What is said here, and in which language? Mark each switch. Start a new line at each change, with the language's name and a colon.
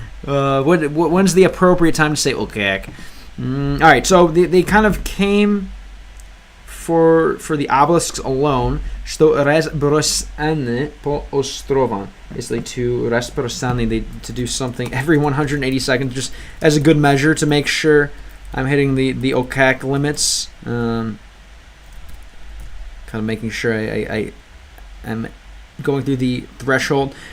English: When's the appropriate time to say okay? All right. So they kind of came for the obelisks alone.
Russian: Что разбросаны по островам.
English: Basically, to разбросаны, to do something every 180 seconds, just as a good measure to make sure I'm hitting the OCAC limits. Kind of making sure I am going through the threshold.